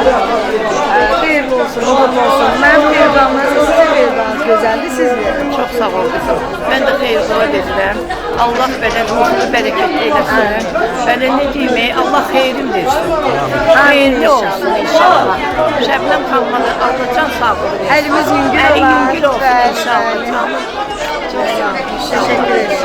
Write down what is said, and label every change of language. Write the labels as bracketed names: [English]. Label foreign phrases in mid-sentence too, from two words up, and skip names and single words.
[Azerbaijani] Xeyirli olsun, uğurlu olsun. Mənim xeyir duamlar, sizin xeyir duanız gözəldir, siz verin. Çok sağ ol kızım. Ben de hayır dua edirəm. Allah belə ruhunu bərəkətli eləsin. Belə [Turkish] ne diyeyim, [Azerbaijani] Allah xeyrim versin. Xeyirli olsun inşallah. Şəbnəm xanımına Allah can sağlığı versin. Əlimiz yüngül olar. Yüngül olsun inşallah. [Turkish] Teşekkür